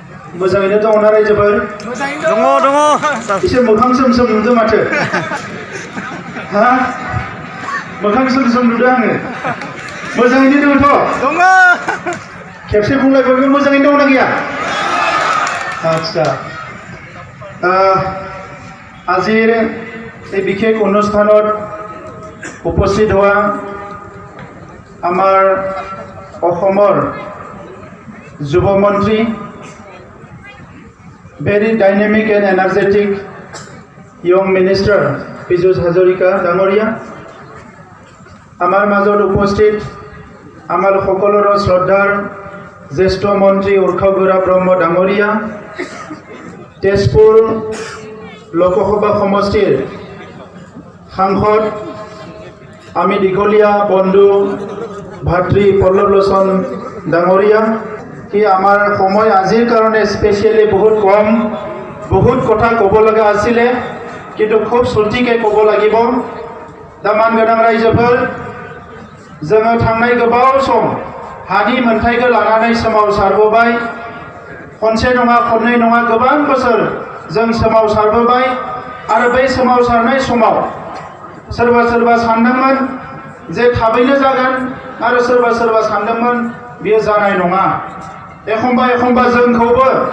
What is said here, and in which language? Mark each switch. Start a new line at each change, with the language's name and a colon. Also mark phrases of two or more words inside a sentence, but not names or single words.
Bodo: मोजाङैनो दङ ना रायजोफोर? दङ एसे मोखां सोम सोम नुदों माथो हा मोखां सोम सोम नुदों आङो मोजाङैनो दङथ' दङ खेबसे बुंलाय बयबो मोजाङैनो दङ ना गैया
Assamese: আচ্ছা আজিৰ এই বিশেষ অনুষ্ঠানত উপস্থিত হোৱা আমাৰ অসমৰ যুৱ মন্ত্ৰী
English: very dynamic and energetic young minister
Assamese: Piyush Hazarika ডাঙৰীয়া আমাৰ মাজত উপস্থিত আমাৰ সকলোৰ শ্ৰদ্ধাৰ জ্যেষ্ঠ মন্ত্ৰী উৰ্খাগুৰা ব্ৰহ্ম ডাঙৰীয়া তেজপুৰ লোকসভা সমষ্টিৰ সাংসদ আমি দীঘলীয়া বন্ধু ভাতৃ পল্লৱ লোচন ডাঙৰীয়া কি আমাৰ সময় আজিৰ কাৰণে স্পেচিয়েলি বহুত কম বহুত কথা ক'ব লগা আছিলে কিন্তু খুব চুটিকৈ ক'ব লাগিব
Bodo: দামান गोनां रायजोफोर जोङो थांनाय गोबाव सम हानि मोनथायखौ लानानै सोमावसारबोबाय खनसे नङा खननै नङा गोबां बोसोर जों सोमावसारबोबाय आरो बै सोमावसारनाय समाव सोरबा सोरबा सानदोंमोन जे थाबैनो जागोन आरो सोरबा सोरबा सानदोंमोन बियो जानाय नङा एखनबा एखनबा जोंखौबो